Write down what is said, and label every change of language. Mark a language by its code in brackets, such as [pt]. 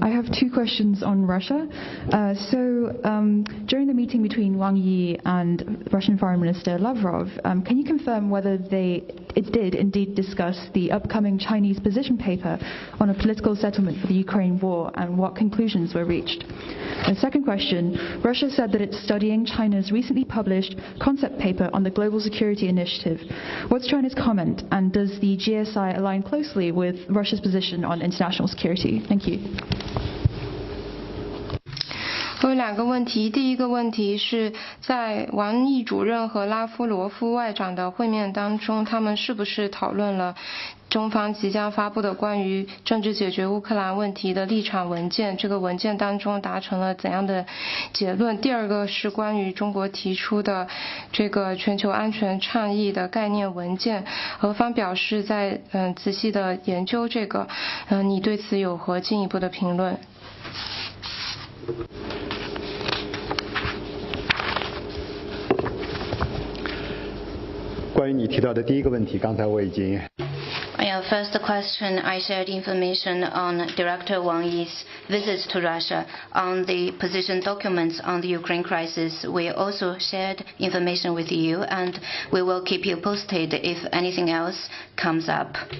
[en] I have 2 questions on Russia. During the meeting between Wang Yi and Russian Foreign Minister Lavrov, can you confirm whether it did indeed discuss the upcoming Chinese position paper on a political settlement for the Ukraine war and what conclusions were reached? The second question, Russia said that it's studying China's recently published concept paper on the Global Security Initiative. What's China's comment, and does the GSI align closely with Russia's position on international security? Thank you. [zh] 我有2个问题，第一个问题是在王毅主任和拉夫罗夫外长的会面当中，他们是不是讨论了中方即将发布的关于政治解决乌克兰问题的立场文件，这个文件当中达成了怎样的结论？第二个是关于中国提出的这个全球安全倡议的概念文件，俄方表示在仔细的研究这个，你对此有何进一步的评论？关于你提到的第一个问题，刚才我已经。 [en] First question, I shared information on Director Wang Yi's visit to Russia on the position documents on the Ukraine crisis. We also shared information with you, and we will keep you posted if anything else comes up.